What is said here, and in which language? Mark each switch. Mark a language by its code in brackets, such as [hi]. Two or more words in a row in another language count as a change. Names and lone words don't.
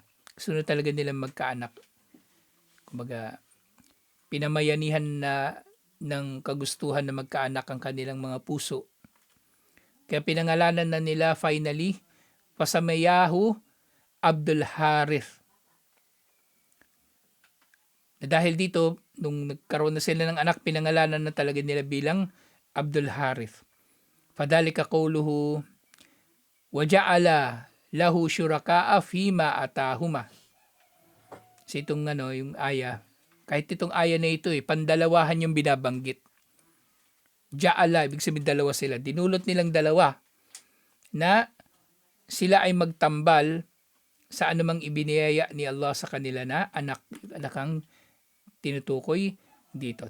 [tl] Sunod talaga nilang magkaanak. Kumbaga pinamayanihan na ng kagustuhan na magkaanak ang kanilang mga puso. Kaya pinangalanan na nila finally, [ar] فسمياه عبد الحارث. [tl] Dahil dito, nung nagkaroon na sila ng anak, pinangalanan na talaga nila bilang Abdul Harith. [ar] فذلك قوله وجعلا له شركاء فيما آتاهما. [tl] So itong yung aya, Kahit itong aya na ito pandalawahan yung binabanggit. Ja'ala, ibig sabihin dalawa sila. Dinulot nilang dalawa na sila ay magtambal sa anumang ibiniyaya ni Allah sa kanila na anak ang tinutukoy dito.